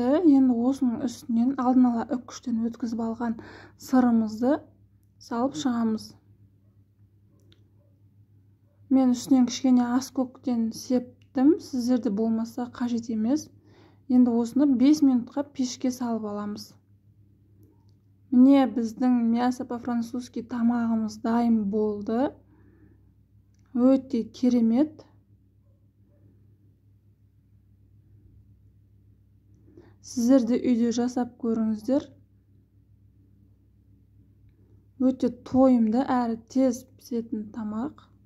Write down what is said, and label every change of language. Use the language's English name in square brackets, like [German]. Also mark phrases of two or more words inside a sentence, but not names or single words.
[Kazakh] Енді осының үстінен алдын ала үккіштен өткізіп алған сырымызды салып шығамыз. Мен үстінен кішкене аскөктен септім. Сіздерде болмаса қажет емес. Енді осыны 5 минутқа пешке салып аламыз. Міне біздің [Russian] мясо по-французски [Kazakh] тамағымыз дайын болды. Өте керемет. Сіздер де үйде жасап көріңіздер. Өте тойымды әрі тез пісетін тамақ.